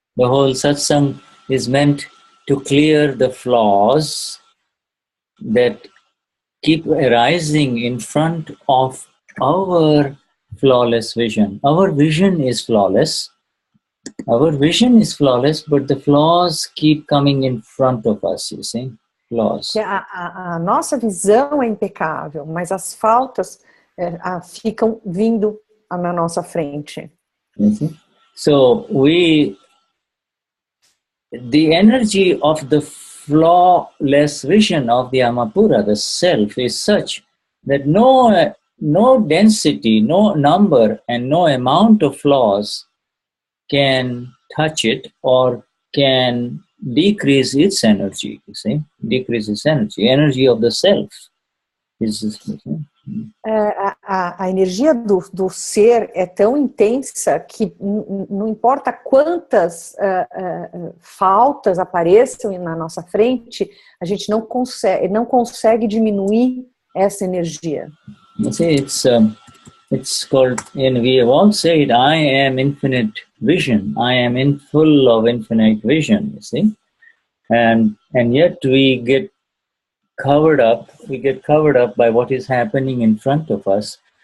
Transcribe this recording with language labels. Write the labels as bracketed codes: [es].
[en] The whole satsang is meant to clear the flaws that keep arising in front of our flawless vision. Our vision is flawless. Our vision is flawless, but the flaws keep coming in front of us, you see? Flaws. [pt] A nossa visão é impecável, mas as faltas ficam vindo na nossa frente. [en] So the energy of the flawless vision of the Amapura, the self, is such that no density, no number, and no amount of flaws can touch it or can decrease its energy, you see, decrease its energy of the self. [pt] A energia do ser é tão intensa que não importa quantas faltas apareçam na nossa frente, a gente não consegue diminuir essa energia. [en] You see, it's called, and we have all said, I am infinite vision. I am full of infinite vision, you see. And yet we get covered up by what is happening in front of us.